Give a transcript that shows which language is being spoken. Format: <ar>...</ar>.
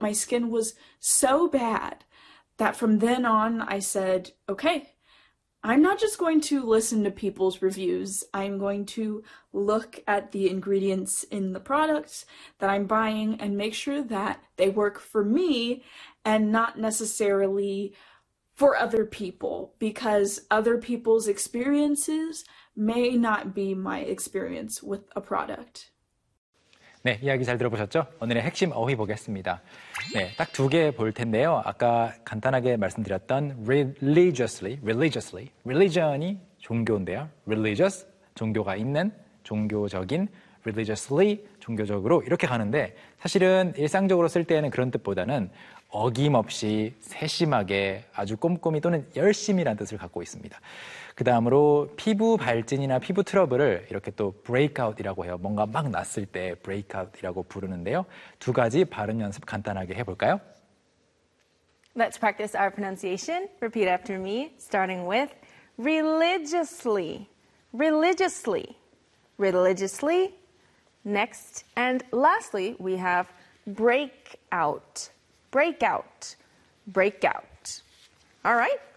<en>My skin was so bad that from then on I said, okay, I'm not just going to listen to people's reviews, I'm going to look at the ingredients in the products that I'm buying and make sure that they work for me and not necessarily for other people, because other people's experiences may not be my experience with a product.</en> <ko>네, 이야기 잘 들어보셨죠? 오늘의 핵심 어휘 보겠습니다. 네, 딱 두 개 볼 텐데요. 아까 간단하게 말씀드렸던 religiously, religion이 종교인데요. religious, 종교가 있는, 종교적인, religiously, 종교적으로 이렇게 가는데 사실은 일상적으로 쓸 때에는 그런 뜻보다는 어김없이, 세심하게, 아주 꼼꼼히 또는 열심이라는 뜻을 갖고 있습니다. 그 다음으로 피부 발진이나 피부 트러블을 이렇게 또 breakout이라고 해요. 뭔가 막 났을 때 breakout이라고 부르는데요. 두 가지 발음 연습 간단하게 해볼까요?</ko> <en>Let's practice our pronunciation. Repeat after me, starting with religiously, religiously, religiously. Next and lastly, we have breakout, breakout, breakout. All right.</en>